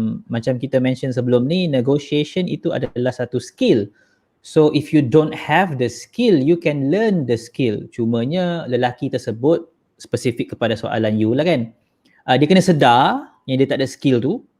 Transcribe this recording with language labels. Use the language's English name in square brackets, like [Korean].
[Malay] Macam kita mention sebelum ni, negotiation itu adalah satu skill. [English] So if you don't have the skill, you can learn the skill. [Malay] Cumanya lelaki tersebut spesifik kepada soalan you lah kan. Dia kena sedar yang dia tak ada skill tu.